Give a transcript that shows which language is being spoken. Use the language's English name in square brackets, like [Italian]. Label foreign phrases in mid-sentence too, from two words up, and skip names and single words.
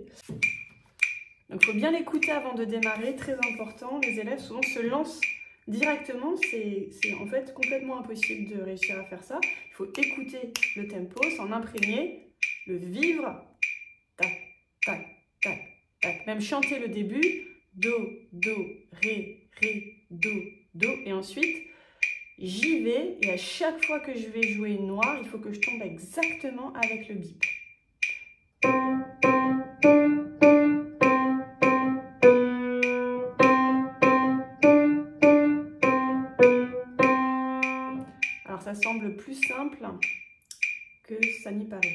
[French] Donc il faut bien l'écouter avant de démarrer, très important. Les élèves souvent se lancent directement, c'est en fait complètement impossible de réussir à faire ça. Il faut écouter le tempo, s'en imprégner, le vivre, tac, tac, tac, tac. Même chanter le début. do, do, ré, do, do. Et ensuite, j'y vais et à chaque fois que je vais jouer noir, il faut que je tombe exactement avec le bip. Alors ça semble plus simple que ça n'y paraît.